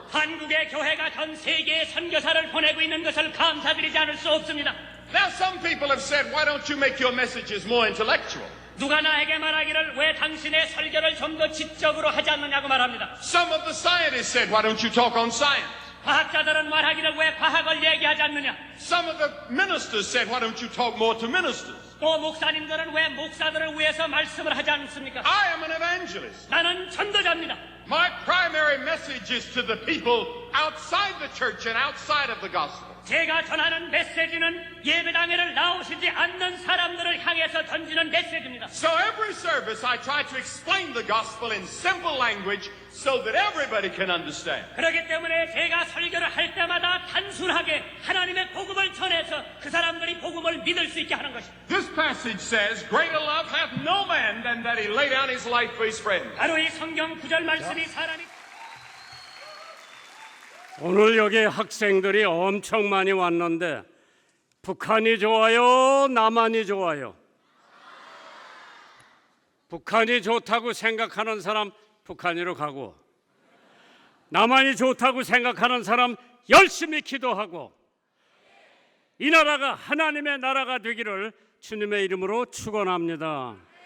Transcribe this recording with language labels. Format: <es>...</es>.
<ko>한국의 교회가 전 세계에 선교사를 보내고 있는 것을 감사드리지 않을 수 없습니다.</ko> <en>Now some people have said, why don't you make your messages more intellectual?</en> <ko>누가 나에게 말하기를 왜 당신의 설교를 좀 더 지적으로 하지 않느냐고 말합니다.</ko> <en>Some of the scientists said, why don't you talk on science?</en> <ko>과학자들은 말하기를 왜 과학을 얘기하지 않느냐.</ko> <en>Some of the ministers said, why don't you talk more to ministers?</en> <ko>또 목사님들은 왜 목사들을 위해서 말씀을 하지 않습니까?</ko> <en>I am an evangelist.</en> <ko>나는 전도자입니다.</ko> <en>My primary message is to the people outside the church and outside of the gospel.</en> <ko>제가 전하는 메시지는 예배당에를 나오시지 않는 사람들을 향해서 던지는 메시지입니다.</ko> <en>So every service I try to explain the gospel in simple language so that everybody can understand.</en> <ko>그렇기 때문에 제가 설교를 할 때마다 단순하게 하나님의 복음을 전해서 그 사람들이 복음을 믿을 수 있게 하는 것입니다.</ko> <en>This passage says, greater love hath no man than that he lay down his life for his friends.</en> <ko>바로 이 성경 구절 말씀이 사람이 오늘 여기 학생들이 엄청 많이 왔는데 북한이 좋아요? 남한이 좋아요? 북한이 좋다고 생각하는 사람 북한으로 가고 남한이 좋다고 생각하는 사람 열심히 기도하고 이 나라가 하나님의 나라가 되기를 주님의 이름으로 축원합니다.</ko>